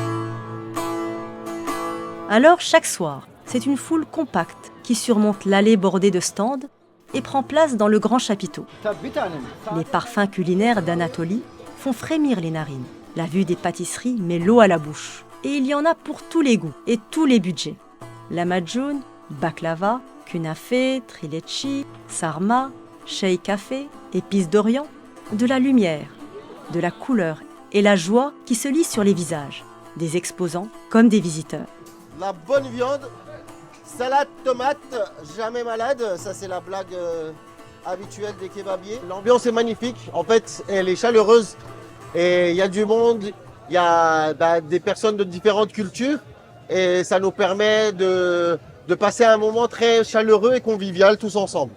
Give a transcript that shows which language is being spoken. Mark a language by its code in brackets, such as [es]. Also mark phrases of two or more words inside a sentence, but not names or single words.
[fr] Alors, chaque soir, c'est une foule compacte qui surmonte l'allée bordée de stands et prend place dans le grand chapiteau. Les parfums culinaires d'Anatolie font frémir les narines. La vue des pâtisseries met l'eau à la bouche. Et il y en a pour tous les goûts et tous les budgets. Lahmacun, baklava, kunafé, trilechi, sarma, shei café, épices d'Orient, de la lumière, de la couleur et la joie qui se lisent sur les visages, des exposants comme des visiteurs. La bonne viande, salade, tomate, jamais malade, ça c'est la blague habituel des kebabiers. L'ambiance est magnifique, en fait elle est chaleureuse et il y a du monde, il y a des personnes de différentes cultures et ça nous permet de passer un moment très chaleureux et convivial tous ensemble.